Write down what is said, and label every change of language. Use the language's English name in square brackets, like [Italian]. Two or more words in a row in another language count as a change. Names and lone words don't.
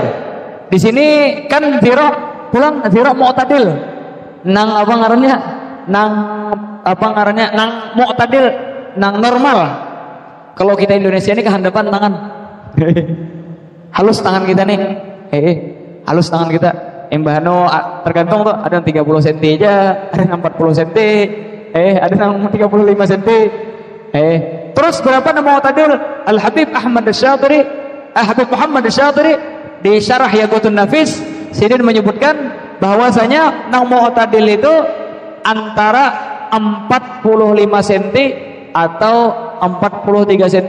[Banjar] Di sini kan zira' pulang [Arabic] ذراع معتدل. [Banjar] Nang apa ngarannya? Nang mu'tadil, nang normal. [Indonesian] Kalau kita Indonesia ini kehandapan tangan. Halus tangan kita nih. Halus tangan kita. Embahano tergantung tuh, ada yang 30 cm aja, ada yang 40 cm. Ada yang 35 cm. Terus berapa nama mu'tadil? Al-Habib Ahmad Asy-Syatiri, Habib Muhammad Asy-Syatiri di Syarah Yaqutun Nafis sidin menyebutkan bahwasanya nang mu'tadil itu antara 45 cm atau 43 cm.